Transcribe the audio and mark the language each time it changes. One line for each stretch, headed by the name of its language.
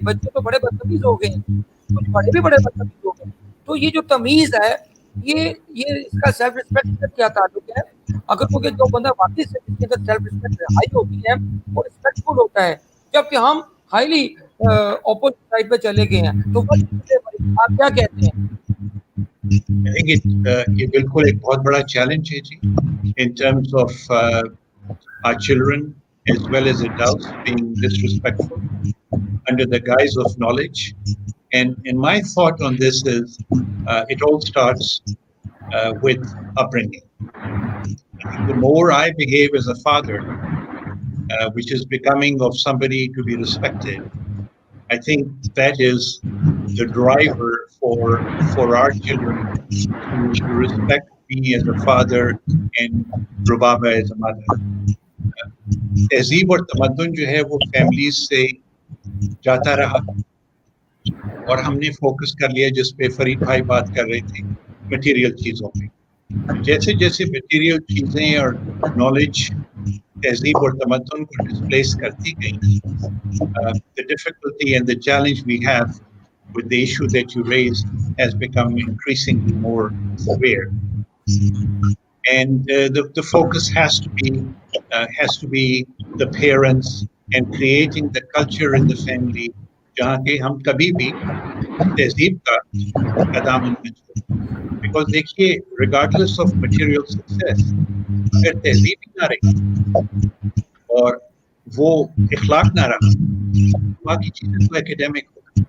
Hindi: बच्चे तो बड़े बदतमीज हो गए, कुछ बड़े भी बड़े बदतमीज हो गए। तो ये जो तमीज है, ये इसका सेल्फ रिस्पेक्ट का क्या ताल्लुक है? अगर क्योंकि जो बंदा वाकई से जिसके अंदर सेल्फ रिस्पेक्ट हाई होती है, वो रिस्पेक्टफुल होता है, जबकि हम हाईली ऑपोजिट साइड पे चले गए हैं। तो आप क्या कहते हैं?
English: I think
Hindi: ये बिल्कुल एक बहुत बड़ा चैलेंज है जी,
English: in terms of our children as well as adults being disrespectful under the guise of knowledge. And my thought on this is it all starts with upbringing. The more I behave as a father, which is becoming of somebody to be respected, I think that is the driver for our children to respect me as a father and Rubaba as a mother.
Hindi: तहजीब और तमद्दुन जो है वो families से जाता रहा और हमने फोकस कर लिया, जिस पे फरीद भाई बात कर रहे थे, मटेरियल चीज़ों पे। जैसे जैसे मटेरियल चीज़ें और नॉलेज तहजीब और तमद्दुन को डिस्प्लेस करती गई,
English: the difficulty and the challenge we have with the issue that you raised has become increasingly more severe. And the focus has to be the parents and creating the culture in the family
Hindi: जहाँ के हम कभी भी तहजीब का दामन न छोड़ें. Because देखिए,
English: regardless of material success,
Hindi: अगर तहजीब ही ना रही और वो इखलाक ना रहा, बाकी चीजें तो एकेडमिक हो.